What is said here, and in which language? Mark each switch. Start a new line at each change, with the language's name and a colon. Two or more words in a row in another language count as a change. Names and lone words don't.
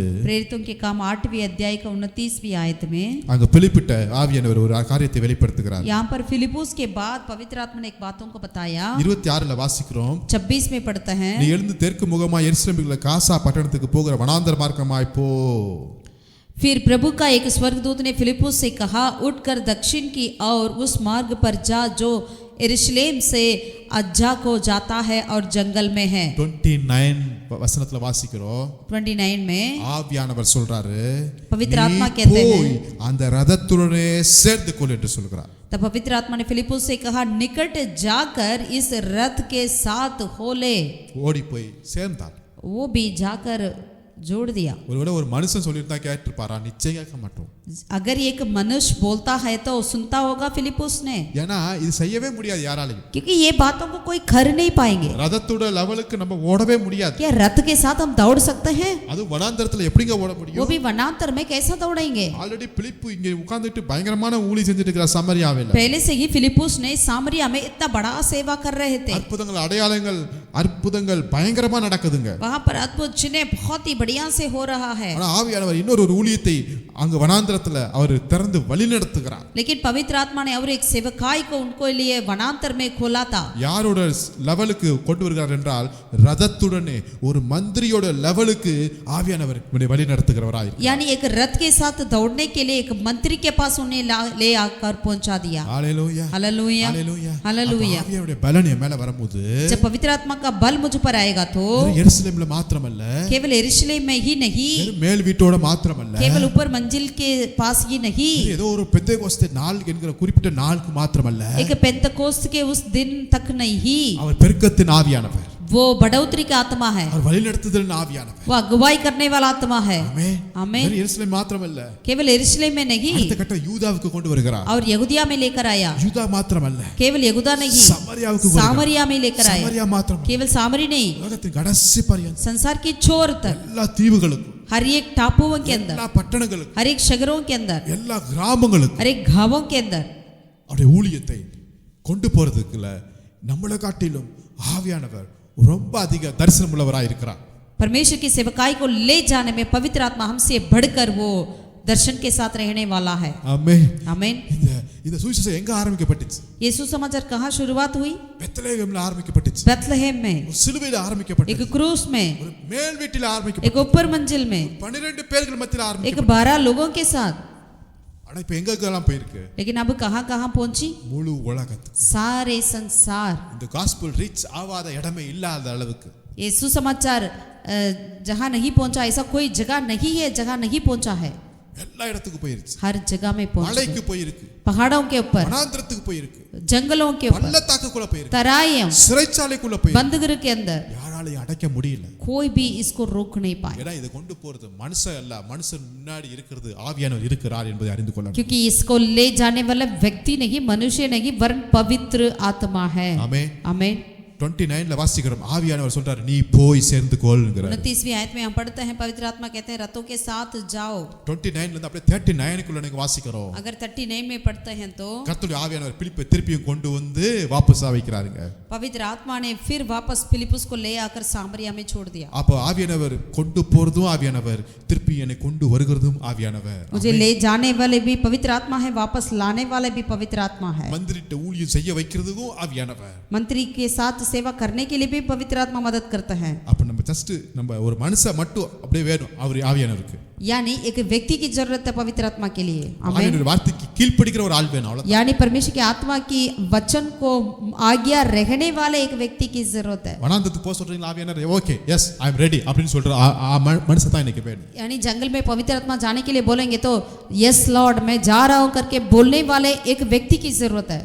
Hindi: प्रेरितों के काम 8वीं अध्याय का 29वीं आयत में
Tamil: அங்க பிலிப்பிட்ட ஆவியானவர் ஒரு காரியத்தை வெளிப்படுத்துகிறார்.
Hindi: यहाँ पर फिलिपुस के बाद पवित्र आत्मा ने एक बातों को बताया.
Tamil: 26ல வாசிக்கிறோம்.
Hindi: 26 में पढ़ते हैं,
Tamil: நீ எழுந்து தெற்கு முகமாய் எருசலேமுக்குள்ள காசா பட்டணத்துக்கு போகிற வனாந்தர மார்க்கமாய் போ.
Hindi: फिर प्रभु का एक स्वर्गदूत ने फिलिपुस से कहा, उठकर दक्षिण की और उस मार्ग पर जा जो यरूशलेम से अज्जा को जाता है और जंगल में है.
Tamil: 29 வசனத்துல வாசிக்கிறோம்.
Hindi: 29 में
Tamil: ஆவியானவர் சொல்றாரு,
Hindi: पवित्र आत्मा
Tamil: நீ
Hindi: कहते हैं,
Tamil: போய் அந்த ரதத்துடனே சேர்ந்து கொள் என்று சொல்கிறார்.
Hindi: तब पवित्र आत्मा ने फिलिपुस से कहा, निकट जाकर इस रथ के साथ हो ले.
Tamil: ஓடி போய் சேர்ந்தார்.
Hindi: वो भी जाकर जोड़ दिया.
Tamil: ஒருவேளை ஒரு மனுஷன் சொல்லியிருந்தா கேட்டிருப்பாரா? நிச்சயம் கேட்க மாட்டோம்.
Hindi: अगर एक मनुष्य बोलता है तो सुनता होगा फिलिपुस ने,
Tamil: ஏன்னா இது செய்யவே முடியாது யாராலையும்.
Hindi: क्योंकि ये बातों को कोई कर नहीं पाएंगे.
Tamil: ரதத்தோட லெவலுக்கு நம்ம ஓடவே முடியாது.
Hindi: क्या रथ के साथ हम दौड़ सकते हैं?
Tamil: அது வனாந்தரத்துல எப்படிங்க ஓட
Hindi: वो
Tamil: முடியும்?
Hindi: भी वनांतर में कैसा दौड़ेंगे?
Tamil: ஆல்ரெடி பிலிப்பு இங்க உட்கார்ந்துட்டு பயங்கரமான ஊழி செஞ்சுட்டு இருக்கிற சமரியாவில்
Hindi: पहले से ही फिलिपुस ने सामरिया में इतना बड़ा सेवा कर रहे थे.
Tamil: அற்புதங்கள் அடையாளங்கள் அற்புதங்கள் பயங்கரமா நடக்குதுங்க.
Hindi: वहां पर अद्भुत चिन्ह बहुत ही बढ़िया से हो रहा है.
Tamil: ஆனா ஆவியானவர் இன்னொரு ஊழியத்தை அங்க வனாந்தரத்துல அவர் திறந்து வழி நடத்துகிறார்.
Hindi: लेकिन पवित्र आत्मा ने और एक सेवकाई को उनको लिए वनांतर में खोला था.
Tamil: யாரோட லெவலுக்கு கொண்டு வருகிறார் என்றால், ரதத்துடனே ஒரு மந்திரியோட லெவலுக்கு ஆவியானவர் இவனை வழி நடத்துகிறவராய்.
Hindi: यानी एक रथ के साथ दौड़ने के लिए एक मंत्री के पास उन्हें ले आकर पहुंचा दिया. हालेलुया हालेलुया हालेलुया हालेलुया.
Tamil: ஆவியானுடைய பலன் என் மேல வரும்போது,
Hindi: जब पवित्र आत्मा का बल मुझ पर आएगा तो
Tamil: எருசலேம்ல மாத்திரமல்ல,
Hindi: केवल यरूशलेम में ही नहीं,
Tamil: மேல் வீட்டோட மாத்திரமல்ல,
Hindi: केवल ऊपर मंजिल के पास ही नहीं,
Tamil: ஏதோ ஒரு பெந்தேகோஸ்தே நாள் என்கிற குறிப்பிட்ட நாளுக்கு மாத்திரமல்ல,
Hindi: एक पेंतकोस्त के उस दिन तक नहीं.
Tamil: அவர் பெருக்கத்தின் ஆவியானவர்,
Hindi: वो बढ़ोतरी का आत्मा है,
Tamil: அவர் வழிநடத்துதலின் ஆவியானவர்.
Hindi: वो अगुवाई करने वाला आत्मा है.
Tamil: ஆமென்
Hindi: आमेन.
Tamil: எருசலேம் மாத்திரமல்ல,
Hindi: केवल यरूशलेम में नहीं
Tamil: அடுத்த கட்ட யூதாவுக்கு கொண்டு வருகிறார்.
Hindi: और यहूदिया में लेकर आया.
Tamil: யூதா மாத்திரமல்ல,
Hindi: केवल यहूदा नहीं,
Tamil: சமரியாவுக்கு
Hindi: सामरिया में लेकर आया.
Tamil: சமரியா மாத்திரம்,
Hindi: केवल सामरी नहीं,
Tamil: உலகத்தின் கடைசி பரியந்தம்
Hindi: संसार की छोर तक,
Tamil: எல்லா தீவுகளுக்கும்,
Hindi: हर एक टापुओं के अंदर,
Tamil: எல்லா பட்டணங்களுக்கும்,
Hindi: हर एक शहरों के अंदर,
Tamil: எல்லா கிராமங்களுக்கும்
Hindi: हर एक गांवों के अंदर
Tamil: அவருடைய ஊழியத்தை கொண்டு போறதுக்குள்ள நம்மளை காட்டிலும் ஆவியானவர் ரொம்ப அதிக தரிசனம் உள்ளவராய் இருக்கிறார்.
Hindi: परमेश्वर की सेवकाई को ले जाने में पवित्र आत्मा हमसे बढ़कर वो दर्शन के साथ रहने वाला है.
Tamil: ஆமென்.
Hindi: आमीन.
Tamil: இந்த சுவிசேஷம் எங்க ஆரம்பிக்கப்பட்டுச்சு?
Hindi: ये सुसमाचार कहाँ शुरुआत हुई?
Tamil: பெத்லகேம்ல ஆரம்பிக்கப்பட்டுச்சு.
Hindi: बेथलेहम में,
Tamil: ஒரு சிலுவையில ஆரம்பிக்கப்பட்டது.
Hindi: एक क्रूस में,
Tamil: ஒரு மேல் வீட்டில ஆரம்பிக்கப்பட்டது.
Hindi: एक ऊपर मंजिल में,
Tamil: 12 பேர்கள் மத்தியில
Hindi: एक
Tamil: ஆரம்பிக்கப்பட்டது.
Hindi: 12 लोगों के साथ.
Tamil: ஆனா இப்ப எங்கெல்லாம் போயிருக்கு?
Hindi: लेकिन अब कहाँ कहाँ पहुंची?
Tamil: முழு உலகத்துக்கு.
Hindi: सारे संसार.
Tamil: இந்த
English: gospel reach
Tamil: ஆகாத இடமே இல்லாத அளவுக்கு.
Hindi: ये सुसमाचार जहाँ नहीं पहुंचा, ऐसा कोई जगह नहीं है जगह नहीं पहुंचा है.
Tamil: எல்லா இடத்துக்கு போயிருச்சு.
Hindi: हर जगह में पहुंच
Tamil: மலைக்கு
Hindi: गए.
Tamil: போயிருக்கு,
Hindi: पहाड़ों के ऊपर,
Tamil: வனாந்திரத்துக்கு போயிருக்கு,
Hindi: जंगलों के ऊपर,
Tamil: பள்ளத்தாக்குக்குள்ள போயிருக்கு,
Hindi: तराइयों,
Tamil: சிறைச்சாலைக்குள்ள போயிருக்கு.
Hindi: बंदगृह के अंदर
Tamil: யாராலையும் அடைக்க முடியல.
Hindi: कोई भी इसको रोक नहीं पाए,
Tamil: ஏன்னா இதை கொண்டு போறது மனுஷன் அல்ல, மனுஷன் முன்னாடி இருக்கிறது ஆவியானவர் இருக்கிறார் என்பதை அறிந்து கொள்ளணும்.
Hindi: क्योंकि इसको ले जाने वाला व्यक्ति नहीं, मनुष्य नहीं, वरन पवित्र आत्मा है.
Tamil: ஆமென்.
Hindi: आमीन.
Tamil: 29ல வாசிக்கிறோம் ஆவியானவர் சொல்றாரு நீ போய் சேர்ந்து கொள்ங்கறார்
Hindi: 29वीं आयत में हम पढ़ते हैं पवित्र आत्मा कहते हैं रथों के साथ जाओ
Tamil: 29ல இருந்து அப்படியே 39க்குள்ள நீங்க வாசிக்கிறோம்
Hindi: अगर 39 में पढ़ते हैं तो
Tamil: கர்த்தருடைய ஆவியானவர் பிலிப்பை திருப்பியும் கொண்டு வந்து வாபஸா வைக்கிறாருங்க
Hindi: पवित्र आत्मा ने फिर वापस फिलिप्पुस को ले आकर सामरिया में छोड़ दिया
Tamil: அப்ப ஆவியானவர் கொண்டு போறதும் ஆவியானவர் திருப்பி என்னை கொண்டு வருகிறதும் ஆவியானவர்
Hindi: मुझे ले जाने वाले भी पवित्र आत्मा है वापस लाने वाले भी पवित्र आत्मा है
Tamil: மந்திரிட்ட ஊழியம் செய்ய வைக்கிறதுக்கும் ஆவியானவர்
Hindi: मंत्री के साथ सेवा करने के लिए भी पवित्र आत्मा मदद करता है
Tamil: அப்ப நம்ம ஜஸ்ட் நம்ம ஒரு மனுஷன் மட்டும் அப்படியே வேணும் அவர் ஆவியானவருக்கு
Hindi: यानी एक व्यक्ति की जरूरत है पवित्र आत्मा के लिए
Tamil: ஆவியானவர் வார்த்தைக்கு கீழ்ப்படிக்கிற ஒரு ஆள் வேணும் அவ்வளவுதான்
Hindi: यानी परमेश्वर की आत्मा की वचन को आज्ञा रहने वाले एक व्यक्ति की जरूरत है
Tamil: வனாந்தரத்துக்கு போக சொல்றீங்களா ஆவியானவர்
English: okay yes I am ready
Tamil: அப்படின்னு சொல்ற மனுஷன் தான் எனக்கு வேணும்
Hindi: यानी जंगल में पवित्र आत्मा जाने के लिए बोलेंगे तो
English: yes lord
Hindi: मैं जा रहा हूं करके बोलने वाले एक व्यक्ति की जरूरत है